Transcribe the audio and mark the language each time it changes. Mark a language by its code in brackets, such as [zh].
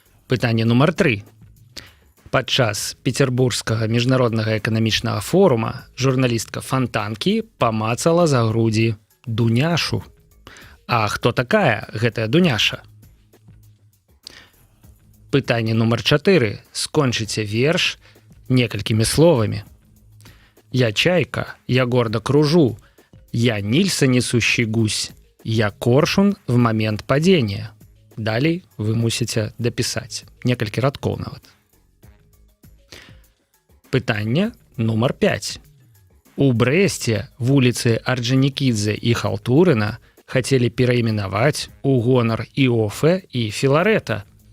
[be] Пытанне нумар 3. Падчас Петербургскага міжнароднага эканамічнага форума журналістка Фантанкі памацала за грудзі Дуняшу. А хто такая гэтая Дуняша? Пытанне нумар 4. Скончыце верш некалькімі словамі. [ru] Я чайка, я гордо кружу, я Нильса несущий гусь, я коршун в момент падения. [be] Далей вы мусіце дапісаць некалькі радкоў нават. Пытанне нумар 5. У Брэсце вуліцы Орджанікідзе і Халтурына хацелі перайменаваць у гонар Іофэ і Філарэта.